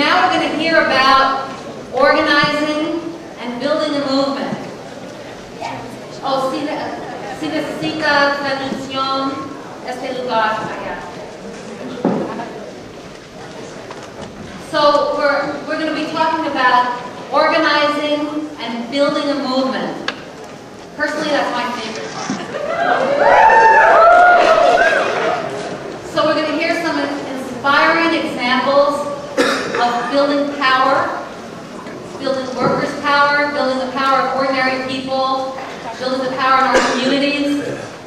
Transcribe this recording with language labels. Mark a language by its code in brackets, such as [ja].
[en] we're going to hear about organizing and building a movement. [es] Oh, si necesita traducción este lugar allá. [en] So we're going to be talking about organizing and building a movement. Personally, that's my favorite part. So we're going to hear some inspiring examples of building power, building workers' power, building the power of ordinary people, building the power in our communities.